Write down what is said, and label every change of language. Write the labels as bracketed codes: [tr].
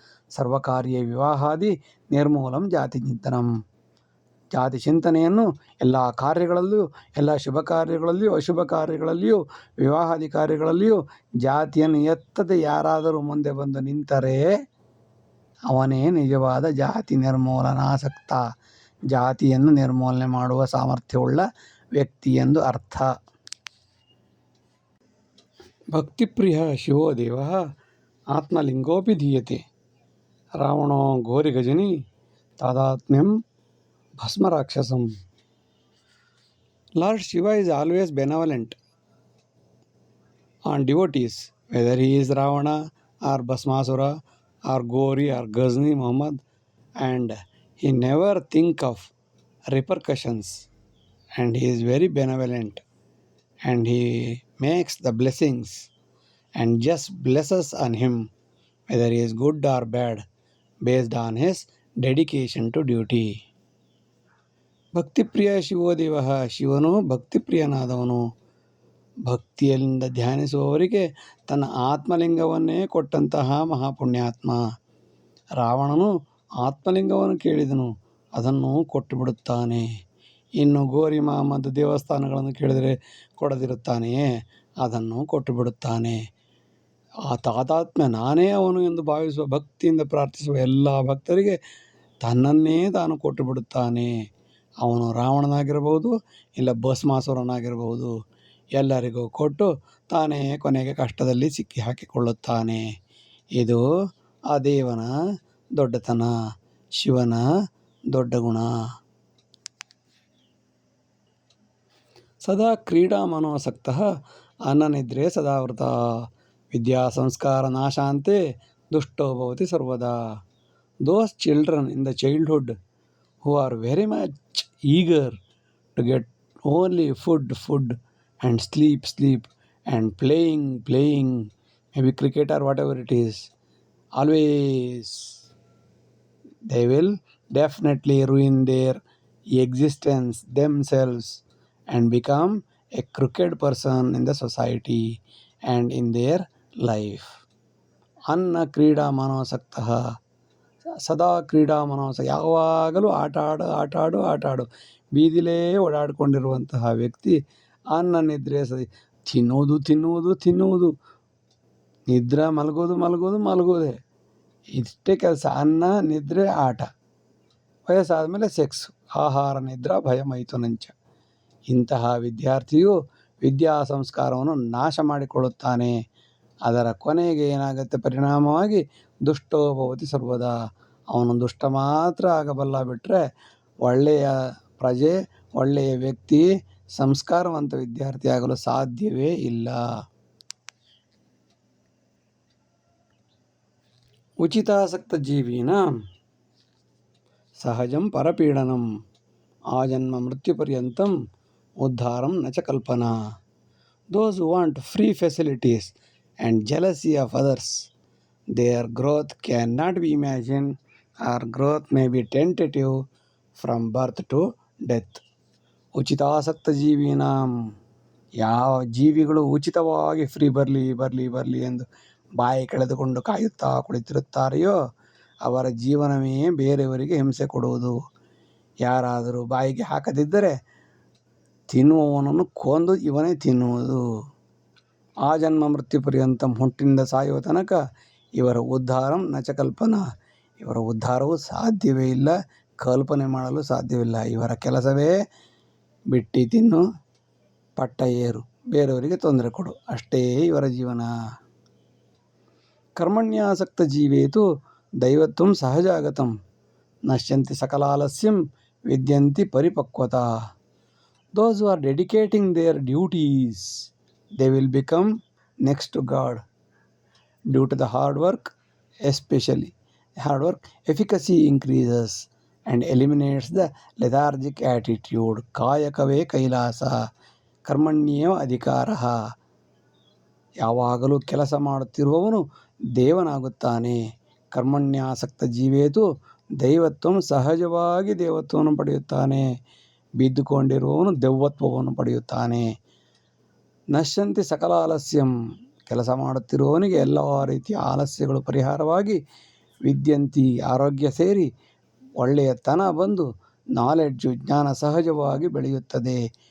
[sa] ಸರ್ವಕಾರ್ಯೇ ವಿವಾಹಾದಿ ನಿರ್ಮೂಲಂ ಜಾತಿ ಚಿಂತನಂ, [kn] ಜಾತಿ ಚಿಂತನೆಯನ್ನು ಎಲ್ಲ ಕಾರ್ಯಗಳಲ್ಲೂ, ಎಲ್ಲ ಶುಭ ಕಾರ್ಯಗಳಲ್ಲಿಯೂ ಅಶುಭ ಕಾರ್ಯಗಳಲ್ಲಿಯೂ ವಿವಾಹಾದಿ ಕಾರ್ಯಗಳಲ್ಲಿಯೂ ಜಾತಿಯನ್ನು ಎತ್ತದೆ ಯಾರಾದರೂ ಮುಂದೆ ಬಂದು ನಿಂತರೆ ಅವನೇ ನಿಜವಾದ ಜಾತಿ ನಿರ್ಮೂಲನಾಸಕ್ತ, ಜಾತಿಯನ್ನು ನಿರ್ಮೂಲನೆ ಮಾಡುವ ಸಾಮರ್ಥ್ಯವುಳ್ಳ ವ್ಯಕ್ತಿ ಎಂದು ಅರ್ಥ. [sa] ಭಕ್ತಿಪ್ರಿಯ ಶಿವೋ ದೇವ ಆತ್ಮಲಿಂಗೋಪಿ ಧೀಯತೆ, ರಾವಣೋ ಘೋರಿಗಜನಿ ತಾದಾತ್ಮ್ಯಂ ಭಸ್ಮರಾಕ್ಷಸಂ. [en] Lord Shiva is always benevolent on devotees, whether he is Ravana or Bhasmasura or Gori or Ghazni Muhammad, and he never think of repercussions, and he is very benevolent, and he makes the blessings and just blesses on him, whether he is good or bad, based on his dedication to duty. [sa] ಭಕ್ತಿಪ್ರಿಯ ಶಿವೋದೇವ, [kn] ಶಿವನು ಭಕ್ತಿಪ್ರಿಯನಾದವನು. ಭಕ್ತಿಯಿಂದ ಧ್ಯಾನಿಸುವವರಿಗೆ ತನ್ನ ಆತ್ಮಲಿಂಗವನ್ನೇ ಕೊಟ್ಟಂತಹ ಮಹಾಪುಣ್ಯಾತ್ಮ. ರಾವಣನು ಆತ್ಮಲಿಂಗವನ್ನು ಕೇಳಿದನು, ಅದನ್ನು ಕೊಟ್ಟು ಬಿಡುತ್ತಾನೆ. ಇನ್ನು ಗೋರಿ ಮಹಮ್ಮದ್ ದೇವಸ್ಥಾನಗಳನ್ನು ಕೇಳಿದರೆ ಕೊಡದಿರುತ್ತಾನೆಯೇ, ಅದನ್ನು ಕೊಟ್ಟು ಬಿಡುತ್ತಾನೆ. ಆ ತಾದಾತ್ಮ್ಯ, ನಾನೇ ಅವನು ಎಂದು ಭಾವಿಸುವ, ಭಕ್ತಿಯಿಂದ ಪ್ರಾರ್ಥಿಸುವ ಎಲ್ಲ ಭಕ್ತರಿಗೆ ತನ್ನನ್ನೇ ತಾನು ಕೊಟ್ಟು ಬಿಡುತ್ತಾನೆ. ಅವನು ರಾವಣನಾಗಿರಬಹುದು, ಇಲ್ಲ ಭಸ್ಮಾಸುರನಾಗಿರಬಹುದು, ಎಲ್ಲರಿಗೂ ಕೊಟ್ಟು ತಾನೇ ಕೊನೆಗೆ ಕಷ್ಟದಲ್ಲಿ ಸಿಕ್ಕಿ ಹಾಕಿಕೊಳ್ಳುತ್ತಾನೆ. ಇದು ಆ ದೇವನ ದೊಡ್ಡತನ. ಶಿವನ ದೊಡ್ಡ ಗುಣ. [sa] ಸದಾ ಕ್ರೀಡಾ ಮನೋಸಕ್ತಃ ಅನ್ನನಿದ್ರೆ ಸದಾವೃತ ವಿದ್ಯಾ ಸಂಸ್ಕಾರ ನಾಶಾಂತೆ ದುಷ್ಟೋ ಭವತಿ ಸರ್ವದಾ. [en] Those children in the childhood who are very much eager to get only food and sleep and playing, maybe cricket or whatever it is, always they will definitely ruin their existence themselves and become a crooked person in the society and in their life. [sa] ಅನ್ನ ಕ್ರೀಡಾ ಮನೋಸಕ್ತಃ ಸದಾ ಕ್ರೀಡಾ ಮನೋಸ, [kn] ಯಾವಾಗಲೂ ಆಟಾಡು ಬೀದಿಲೇ ಓಡಾಡಿಕೊಂಡಿರುವಂತಹ ವ್ಯಕ್ತಿ ಅನ್ನ ನಿದ್ರೆ ತಿನ್ನುವುದು, ನಿದ್ರೆ ಮಲಗೋದೇ ಇಷ್ಟೇ ಕೆಲಸ. ಅನ್ನ ನಿದ್ರೆ ಆಟ, ವಯಸ್ಸಾದ ಮೇಲೆ ಸೆಕ್ಸ್, [sa] ಆಹಾರ ನಿದ್ರಾ ಭಯ ಮೈಥುನಂಚ. [kn] ಇಂತಹ ವಿದ್ಯಾರ್ಥಿಯು ವಿದ್ಯಾ ಸಂಸ್ಕಾರವನ್ನು ನಾಶ ಮಾಡಿಕೊಳ್ಳುತ್ತಾನೆ. ಅದರ ಕೊನೆಗೆ ಏನಾಗುತ್ತೆ? ಪರಿಣಾಮವಾಗಿ [sa] ದುಷ್ಟೋ ಭವತಿ ಸರ್ವದಾ, [kn] ಅವನು ದುಷ್ಟ ಮಾತ್ರ ಆಗಬಲ್ಲ, ಬಿಟ್ಟರೆ ಒಳ್ಳೆಯ ಪ್ರಜೆ, ಒಳ್ಳೆಯ ವ್ಯಕ್ತಿ, ಸಂಸ್ಕಾರವಂತ ವಿದ್ಯಾರ್ಥಿ ಆಗಲು ಸಾಧ್ಯವೇ ಇಲ್ಲ. [sa] ಉಚಿತಾಸಕ್ತ ಜೀವಿನಾಂ ಸಹಜಂ ಪರಪೀಡನಂ ಆಜನ್ಮ ಮೃತ್ಯುಪರ್ಯಂತಂ ಉದ್ಧಾರಂ ನ ಚ ಕಲ್ಪನಾ. [en] Those who want free facilities and jealousy of others, their growth cannot be imagined, or growth may be tentative from birth to death. [sa] ಉಚಿತಾಸಕ್ತ ಜೀವಿನಾಂ, [kn] ಯಾವ ಜೀವಿಗಳು ಉಚಿತವಾಗಿ ಫ್ರೀ ಬರಲಿ ಎಂದು ಬಾಯಿ ಕಳೆದುಕೊಂಡು ಕಾಯುತ್ತಾ ಕುಳಿತಿರುತ್ತಾರೆಯೋ ಅವರ ಜೀವನವೇ ಬೇರೆಯವರಿಗೆ ಹಿಂಸೆ ಕೊಡುವುದು. ಯಾರಾದರೂ ಬಾಯಿಗೆ ಹಾಕದಿದ್ದರೆ ತಿನ್ನುವವನನ್ನು ಕೊಂದು ಇವನೇ ತಿನ್ನುವುದು. [sa] ಆ ಜನ್ಮ ಮೃತ್ಯು ಪರ್ಯಂತಂ, [kn] ಹುಟ್ಟಿನಿಂದ ಸಾಯುವ ತನಕ ಇವರ [sa] ಉದ್ಧಾರಂ ನಚ ಕಲ್ಪನಾ, [kn] ಇವರ ಉದ್ಧಾರವು ಸಾಧ್ಯವೇ ಇಲ್ಲ, ಕಲ್ಪನೆ ಮಾಡಲು ಸಾಧ್ಯವಿಲ್ಲ. ಇವರ ಕೆಲಸವೇ ಬಿಟ್ಟಿ ತಿನ್ನು, ಪಟ್ಟ ಏರು, ಬೇರೆಯವರಿಗೆ ತೊಂದರೆ ಕೊಡು, ಅಷ್ಟೇ ಇವರ ಜೀವನ. [sa] ಕರ್ಮಣ್ಯಾಸಕ್ತ ಜೀವೇತು ದೈವತ್ವಂ ಸಹಜಾಗತಂ ನಶ್ಯಂತಿ ಸಕಲಾಲಸ್ಯಂ ವಿದ್ಯಂತಿ ಪರಿಪಕ್ವತಾ. [en] Those who are dedicating their duties, they will become next to God. Due to the hard work, especially hard work, efficacy increases and eliminates the lethargic attitude. [kn] ಕಾಯಕವೇ ಕೈಲಾಸ, [sa] ಕರ್ಮಣ್ಯೇವ ಅಧಿಕಾರಃ. [kn] ಯಾವಾಗಲೂ ಕೆಲಸ ಮಾಡುತ್ತಿರುವವನು ದೇವನಾಗುತ್ತಾನೆ. [sa] ಕರ್ಮಣ್ಯಾಸಕ್ತ ಜೀವೇತು ದೈವತ್ವಂ, [kn] ಸಹಜವಾಗಿ ದೇವತ್ವವನ್ನು ಪಡೆಯುತ್ತಾನೆ. ಬಿದ್ದುಕೊಂಡಿರುವವನು ದೆವ್ವತ್ವವನ್ನು ಪಡೆಯುತ್ತಾನೆ. [sa] ನಶ್ಯಂತಿ ಸಕಲ ಆಲಸ್ಯಂ, [kn] ಕೆಲಸ ಮಾಡುತ್ತಿರುವವನಿಗೆ ಎಲ್ಲ ರೀತಿಯ ಆಲಸ್ಯಗಳು ಪರಿಹಾರವಾಗಿ, ವಿದ್ಯಂತಿ ಆರೋಗ್ಯ ಸೇರಿ ಒಳ್ಳೆಯತನ ಬಂದು, ನಾಲೆಡ್ಜು ಜ್ಞಾನ ಸಹಜವಾಗಿ ಬೆಳೆಯುತ್ತದೆ.